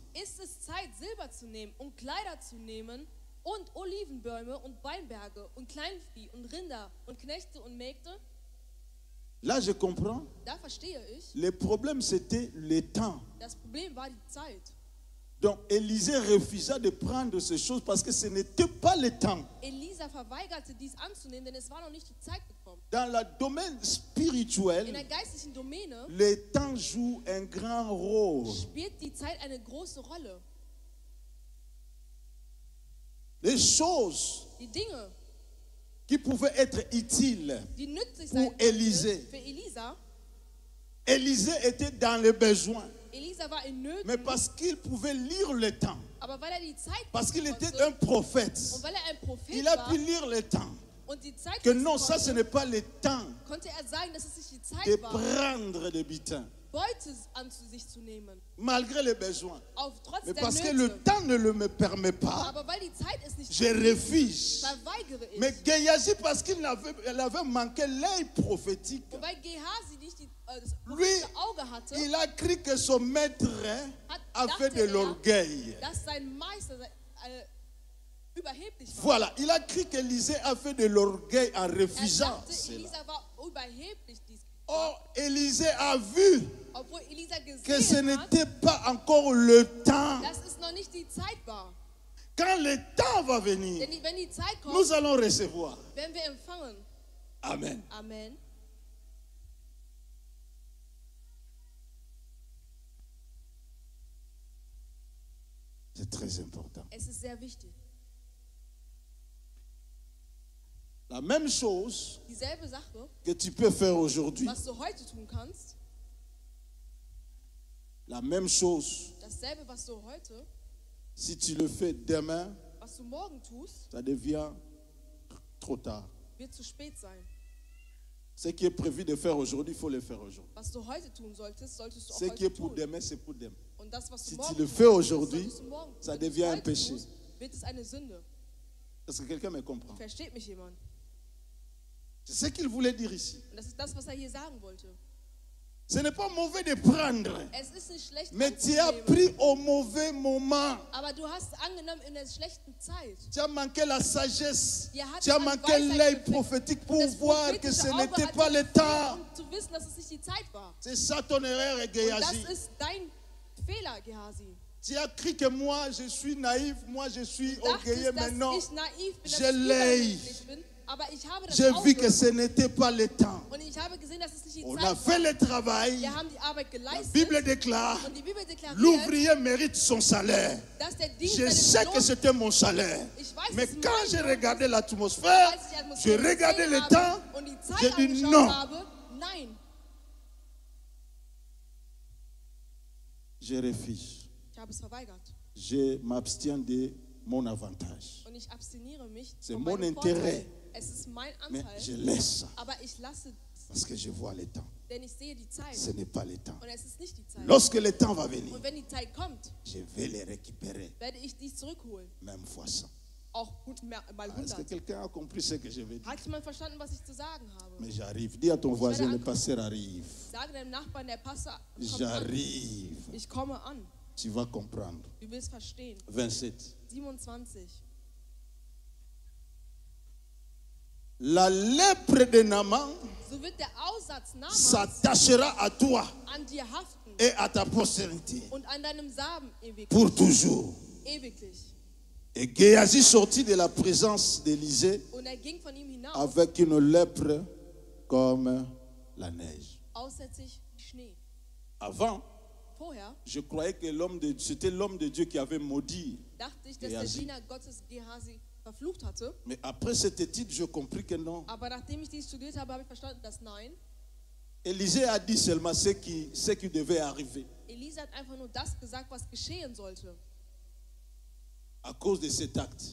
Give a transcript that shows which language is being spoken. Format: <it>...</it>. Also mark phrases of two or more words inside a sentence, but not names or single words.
<de>Ist es Zeit, Silber zu nehmen und Kleider zu nehmen und Olivenbäume und Weinberge und Kleinvieh und Rinder und Knechte und Mägde?</de> <fr>Là, je comprends.</fr> <de>Da verstehe ich.</de> <fr>Le problème, c'était le temps.</fr> <de>Das Problem war die Zeit.</de> <fr>Donc, Élisée refusa de prendre ces choses parce que ce n'était pas le temps.</fr> <de>Elisa verweigerte dies anzunehmen, denn es war noch nicht die Zeit gekommen.</de> <fr>Dans le domaine</fr> <de>In der</de> <fr>spirituel,</fr> <de>geistlichen Domäne</de> <fr>le temps joue un grand rôle.</fr> <de>spielt die Zeit eine große Rolle.</de> <fr>Les choses</fr> <de>Die Dinge,</de> <fr>qui pouvaient être utiles.</fr> <de>die nützlich</de> <fr>Pour</fr> <de>sein</de> <fr>Élisée.</fr> <de>für Elisa.</de> <fr>Élisée était dans le besoin.</fr> <de>Elisa war in</de> <fr>Mais</fr> <de>Nöten,</de> <fr>parce qu'il pouvait lire le temps,</fr> <de>aber weil er die Zeit</de> <fr>parce qu'il était</fr> <de>konnte</de> <fr>un prophète,</fr> <de>und weil er ein Prophet</de> <fr>il a</fr> <de>war</de> <fr>pu lire le temps.</fr> <de>und die Zeit</de> <fr>Que</fr> <de>nutzen</de> <fr>non, ça ce</fr> <de>konnte,</de> <fr>n'est pas le temps</fr> <de>konnte er sagen, dass es nicht die</de> <fr>de</fr> <de>Zeit war,</de> <fr>prendre des butins,</fr> <de>Beute an sich zu nehmen.</de> <fr>malgré les besoins.</fr> <de>Trotz</de> <fr>Mais</fr> <de>der</de> <fr>parce que</fr> <de>Nöte.</de> <fr>le temps ne le me permet pas,</fr> <de>Aber weil die Zeit es nicht</de> <fr>je refuse.</fr> <de>verweigere ich.</de> <fr>Mais Géasi, parce qu'il avait manqué l'œil prophétique,</fr> <de>Und weil Gehasi nicht das</de> <fr>lui,</fr> <de>prophetische Auge hatte,</de> <fr>il a cru que son maître a fait de l'orgueil.</fr> <de>dass sein Meister überheblich war.</de> <fr>Voilà, il a cru qu'Élisée a fait de l'orgueil en</fr> <de>Er</de> <fr>refusant</fr> <de>dachte,</de> <fr>cela.</fr> <de>Elisa war überheblich dies.</de> <fr>Or, Élisée a vu</fr> <de>Obwohl Elisa</de> <fr>que ce</fr> <de>gesehen hat,</de> <fr>n'était pas encore le temps.</fr> <de>dass es noch nicht die Zeit war.</de> <fr>Quand le temps va venir,</fr> <de>Denn wenn die Zeit kommt,</de> <fr>nous allons recevoir.</fr> <de>werden wir empfangen.</de> <fr>Amen.</fr> <de>Amen.</de> <fr>C'est très important.</fr> <de>Es ist sehr wichtig.</de> <fr>La même chose</fr> <de>Dieselbe Sache,</de> <fr>que tu peux faire aujourd'hui,</fr> <de>was du heute tun kannst,</de> <fr>la même chose,</fr> <de>dasselbe, was du heute,</de> <fr>si tu le fais demain,</fr> <de>was du morgen tust,</de> <fr>ça devient trop tard.</fr> <de>wird zu spät sein.</de> <fr>Ce qui est prévu de faire aujourd'hui, il faut le faire aujourd'hui.</fr> <de>Was du heute tun solltest, solltest du auch</de> <fr>Ce qui est</fr> <de>heute</de> <fr>pour</fr> <de>tun.</de> <fr>demain, c'est pour demain.</fr> <de>Und das, was du</de> <fr>Si</fr> <de>morgen</de> <fr>tu le</fr> <de>tun</de> <fr>fais</fr> <de>solltest,</de> <fr>aujourd'hui,</fr> <de>solltest du morgen.</de> <fr>ça</fr> <de>Wenn du es</de> <fr>devient un</fr> <de>heute</de> <fr>péché.</fr> <de>tust, wird es eine Sünde.</de> <fr>Est-ce que quelqu'un me comprend?</fr> <de>Versteht mich jemand?</de> <fr>C'est ce qu'il voulait dire ici.</fr> <de>Und das ist das, was er hier sagen wollte.</de> <fr>Ce n'est pas mauvais de prendre,</fr> <de>Es ist nicht schlecht</de> <fr>mais tu as</fr> <de>anzunehmen,</de> <fr>pris au mauvais moment.</fr> <de>aber du hast angenommen in der schlechten Zeit.</de> <fr>Tu as manqué la sagesse.</fr> <de>Dir hat</de> <fr>Tu as</fr> <de>an</de> <fr>manqué</fr> <de>Weisheit</de> <fr>l'œil</fr> <de>gefehlt.</de> <fr>prophétique pour</fr> <de>Das</de> <fr>voir que</fr> <de>prophetische</de> <fr>ce</fr> <de>Auge</de> <fr>n'était</fr> <de>hat</de> <fr>pas</fr> <de>dir</de> <fr>le temps.</fr> <de>gefehlt, um zu wissen, dass es nicht die Zeit war.</de> <fr>C'est ça ton erreur,</fr> <de>Und</de> <fr>Géasi.</fr> <de>das ist dein Fehler, Gehasi.</de> <fr>Tu as cru que moi, je suis naïf, moi, je suis orgueilleux,</fr> <de>Dachtest,</de> <fr>mais non.</fr> <de>dass ich naiv bin, dass</de> <fr>Je</fr> <de>ich</de> <fr>l'ai.</fr> <de>überheblich bin, Aber ich habe das</de> <fr>J'ai vu</fr> <de>Auge</de> <fr>que ce n'était pas le temps.</fr> <de>und ich habe gesehen, dass es nicht die</de> <fr>On a</fr> <de>Zeit</de> <fr>fait</fr> <de>war.</de> <fr>le travail.</fr> <de>Wir haben die Arbeit</de> <fr>La</fr> <de>geleistet</de> <fr>Bible déclare,</fr> <de>und die Bibel deklariert,</de> <fr>l'ouvrier mérite son salaire.</fr> <de>dass der Dienst</de> <fr>Je sais</fr> <de>seinen</de> <fr>que</fr> <de>Lohn,</de> <fr>c'était mon salaire.</fr> <de>ich weiß,</de> <fr>Mais</fr> <de>dass es</de> <fr>quand</fr> <de>mein</de> <fr>j'ai</fr> <de>Lohn</de> <fr>regardé</fr> <de>ist,</de> <fr>l'atmosphère,</fr> <de>als ich die</de> <fr>j'ai</fr> <de>Atmosphäre</de> <fr>regardé</fr> <de>gesehen</de> <fr>le</fr> <de>habe</de> <fr>temps,</fr> <de>und die</de> <fr>j'ai</fr> <de>Zeit</de> <fr>dit</fr> <de>angeschaut</de> <fr>non.</fr> <de>habe, nein,</de> <fr>Je refuse.</fr> <de>ich habe es verweigert.</de> <fr>Je m'abstiens de mon avantage.</fr> <de>Und ich abstiniere mich</de> <fr>C'est</fr> <de>von</de> <fr>mon</fr> <de>meinem</de> <fr>intérêt.</fr> <de>Vorteil. Es ist mein</de> <fr>Mais</fr> <de>Anteil,</de> <fr>je laisse ça</fr> <de>aber ich lasse,</de> <fr>parce que je vois le temps.</fr> <de>denn ich sehe die Zeit</de> <fr>Ce n'est pas le temps.</fr> <de>und es ist nicht die Zeit.</de> <fr>Lorsque le temps va venir,</fr> <de>Und wenn die Zeit kommt,</de> <fr>je vais les récupérer,</fr> <de>werde ich dies zurückholen.</de> <fr>même fois 100.</fr> <de>Auch mal</de> <fr>Est-ce que</fr> <de>100.</de> <fr>quelqu'un a compris ce que je veux dire?</fr> <de>Hat jemand verstanden, was ich zu sagen habe?</de> <fr>Mais j'arrive. Dis à ton voisin, le pasteur arrive.</fr> <de>Sage deinem Nachbarn, der Pastor kommt an.</de> <fr>J'arrive.</fr> <de>Ich komme an.</de> <fr>Tu vas comprendre.</fr> <de>Du willst verstehen.</de> <fr>27.</fr> <de>27.</de> <fr>La lèpre de Naaman</fr> <de>So wird der Aussatz Namans</de> <fr>s'attachera à toi</fr> <de>an dir haften</de> <fr>et à ta postérité</fr> <de>und an deinem Samen ewiglich.</de> <fr>pour toujours.</fr> <de>Ewiglich.</de> <fr>Et Géasi sortit de la présence d'Élisée</fr> <de>Und er ging von ihm hinaus,</de> <fr>avec une lèpre comme la neige.</fr> <de>aussätzig wie Schnee.</de> <fr>Avant,</fr> <de>Vorher</de> <fr>je croyais que c'était l'homme de Dieu qui avait maudit.</fr> <de>dachte ich, dass Gehazi. der Diener Gottes Gehasi verflucht hatte.</de> <fr>Mais après cette étude, j'ai compris que non.</fr> <de>Aber nachdem ich dies studiert habe, habe ich verstanden, dass nein.</de> <fr>Élisée a dit seulement ce qui devait arriver.</fr> <de>Elisa hat einfach nur das gesagt, was geschehen sollte.</de> <fr>À cause de cet acte.</fr>